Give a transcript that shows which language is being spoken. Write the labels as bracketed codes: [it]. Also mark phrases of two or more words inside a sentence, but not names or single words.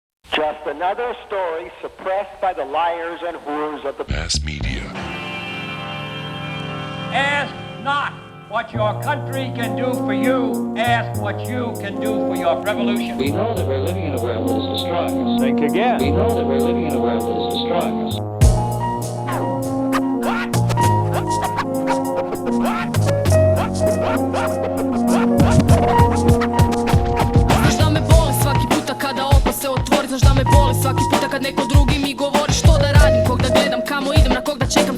[en] Just another story suppressed by the liars and whores of the mass media. Ask not what your country can do for you. Ask what you can do for your revolution. We know that we're living in a world that is destroying us. Think again. We know that we're living in a world that is destroying us. [hr] Znaš da me boli svaki puta kada oko se otvori. Znaš da me boli svaki puta kad neko drugi mi govori što da radim, kog da gledam, kamo idem, na kog da čekam.